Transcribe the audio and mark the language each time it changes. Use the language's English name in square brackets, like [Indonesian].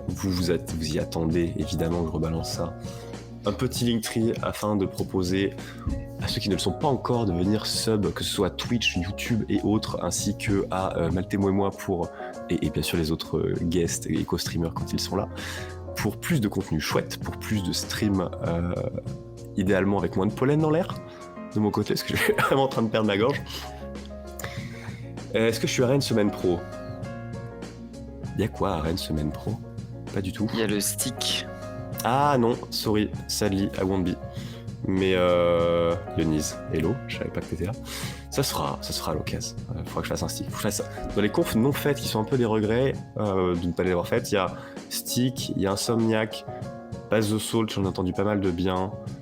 [French] Vous y attendez, évidemment que je rebalance ça. Un petit Linktree afin de proposer à ceux qui ne le sont pas encore de venir sub, que ce soit Twitch, YouTube et autres, ainsi que à Maltemo et moi pour, et bien sûr les autres guests et co-streamers quand ils sont là, pour plus de contenu chouette, pour plus de streams, idéalement avec moins de pollen dans l'air, de mon côté, parce que je suis vraiment en train de perdre ma gorge. Est-ce que je suis à Rennes Semaine Pro? Y'a quoi à Rennes Semaine Pro? Pas du tout. Il y a le stick. Ah non, [English] sorry, sadly, I won't be. [French] Mais Yoniz, hello, je savais pas que t'étais là. Ça sera à l'occasion. Faudra que je fasse un stick. Dans les confs non faites qui sont un peu des regrets de ne pas les avoir faites, il y a Stick, il y a Insomniac, Pass the Salt, j'en ai entendu pas mal de bien.